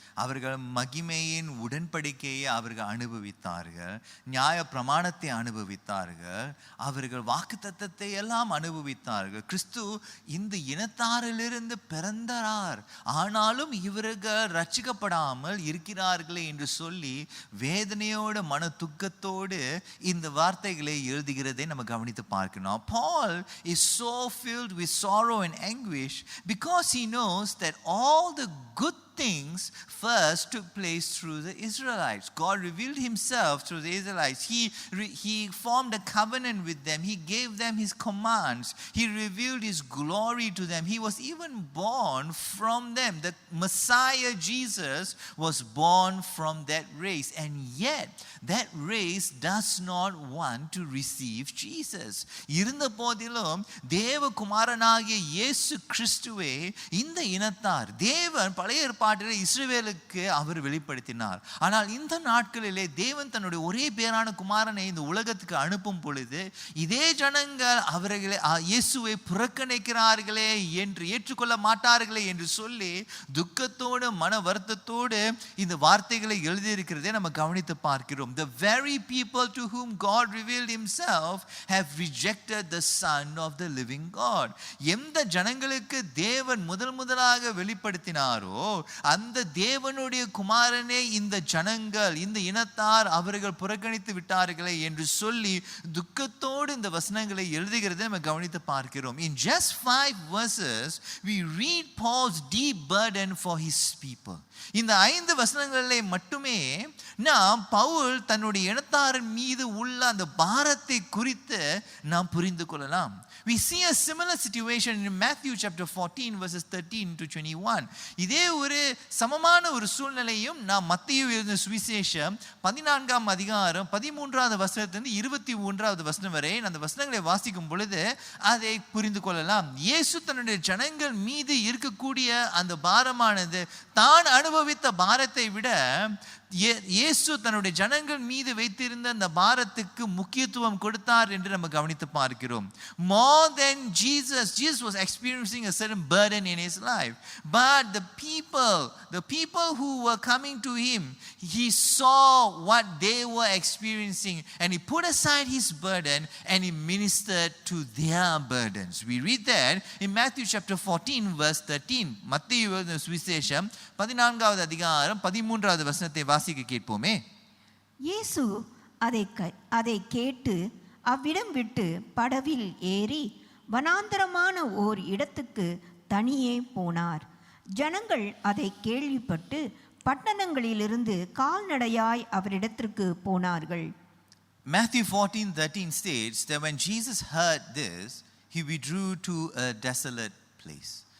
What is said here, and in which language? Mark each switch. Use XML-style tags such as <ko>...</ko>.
<ta>அவர்கள் மகிமையின் உடன்படிக்கையை அவர்கள் அனுபவித்தார்கள், நியாய பிரமாணத்தை அனுபவித்தார்கள், அவர்கள் வாக்குத்தத்தத்தை எல்லாம் அனுபவித்தார்கள். கிறிஸ்து இந்த இனத்தாரிலிருந்து பிறந்தார், ஆனாலும் இவர்கள் ரட்சிக்கப்படாமல் இருக்கிறார்களே என்று சொல்லி வேதனையோடு மன துக்கத்தோடு இந்த வார்த்தைகளை எழுதுகிறதை நம்ம கவனித்து பார்க்கணும்.</ta> <en>Paul is so filled with sorrow and anguish because he knows that all the good things first took place through the Israelites. God revealed himself through the Israelites. He formed a covenant with them. He gave them his commands. He revealed his glory to them. He was even born from them. The Messiah Jesus was born from that race. And yet that race does not want to receive Jesus.</en> <ta>இருந்த போதிலும் தேவகுமாரனாகிய இயேசு கிறிஸ்துவே இந்த இனத்தார் தேவன் பழைய இஸ்ரவேலுக்கு அவர் வெளிப்படுத்தினார். ஆனால் இந்த நாட்களிலே தேவன் தன்னுடைய ஒரே பேரான குமாரனை இந்த உலகத்துக்கு அனுப்பும் பொழுது இதே ஜனங்கள் அவர்களை இயேசுவை புறக்கணிக்கிறார்களே என்று ஏற்றுக்கொள்ள மாட்டார்களே என்று சொல்லி துக்கத்தோடு மன வருத்தத்தோடு இந்த வார்த்தைகளை எழுதியிருக்கிறதை நம்ம கவனித்து பார்க்கிறோம்.</ta> <en>The very people to whom God revealed himself have rejected the Son of the living God.</en> <ta>எந்த ஜனங்களுக்கு தேவன் முதலாக வெளிப்படுத்தினாரோ அந்த தேவனுடைய குமாரனே இந்த ஜனங்கள், இந்த இனத்தார் அவர்கள் புறக்கணித்து விட்டார்களே என்று சொல்லி துக்கத்தோடு இந்த வசனங்களை எழுதுகிறதை நம்ம கவனித்து பார்க்கிறோம்.</ta> <en>In just 5 verses we read Paul's deep burden for his people.</en> <ta>இந்த 5 வசனங்களிலே மட்டுமே நாம் பவுல் தன்னுடைய இனத்தாரின் மீது உள்ள அந்த பாரத்தை குறித்து நாம் புரிந்து கொள்ளலாம்.</ta> <en>We see a similar situation in Matthew chapter 14 verses 13 to 21.</en> <ta>இதே ஒரு சமமான ஒரு சூழ்நிலையும் நாம் மத்தேயு எழுதின சுவிசேஷம் 14ஆம் அதிகாரம் 13வது வசனத்திலிருந்து 21வது வசனம் வரை அந்த வசனங்களை வாசிக்கும் பொழுது அதை புரிந்து கொள்ளலாம். இயேசு தன்னுடைய ஜனங்கள் மீது இருக்கக்கூடிய அந்த பாரமானது தான் அனுபவித்த பாரத்தை விட இயேசு தன்னுடைய ஜனங்கள் மீது வைத்திருந்த அந்த பாரத்துக்கு முக்கியத்துவம் கொடுத்தார் என்று நம்ம கவனித்து பார்க்கிறோம்.</ta> <en>More than Jesus was experiencing a certain burden in his life, but the people who were coming to him, he saw what they were experiencing and he put aside his burden and he ministered to their burdens. We read that in Matthew chapter 14 verse 13.</en> <ta>மத்தேயு சுவிசேஷம் 14வது அதிகாரம் 13வது வசனத்தை வாசிக்க கேட்போமே. இயேசு அதை கேட்டு அவ்விடம் விட்டு படவில் ஏறி வனாந்தரமான ஓர் இடத்துக்கு தனியே போனார். ஜனங்கள் அதை கேள்விப்பட்டு பட்டணங்களிலிருந்து கால்நடையாய் அவரிடத்திற்கு போனார்கள்.</ta> <en>Matthew 14:13 states that when Jesus heard this, he withdrew to a desolate place.</en>